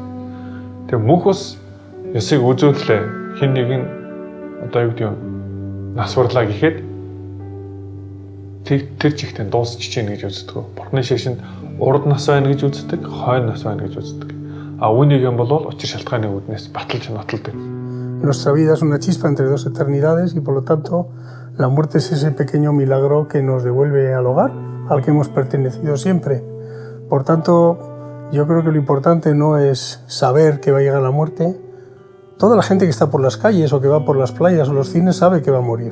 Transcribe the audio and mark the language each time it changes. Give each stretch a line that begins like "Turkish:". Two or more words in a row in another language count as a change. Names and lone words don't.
Mongolian: Тэгээ мөнх ус ёсыг үзүүллээ. Хэн нэгэн одоо юу гэдэг юм нас хурлаа гэхэд тэр чигтээ дуусчих чинь гэж үздэг. Бурхны шашинд урд нас байна гэж үздэг, хойно нас байна гэж үздэг. Үүнийг юм бол учир шалтгааны үүднээс баталж нотолдог.
Spanish: Nuestra vida es una chispa entre dos eternidades y por lo tanto la muerte es ese pequeño milagro que nos devuelve al hogar al que hemos pertenecido siempre. Por tanto, yo creo que lo importante no es saber que va a llegar la muerte. Toda la gente que está por las calles o que va por las playas o los cines sabe que va a morir.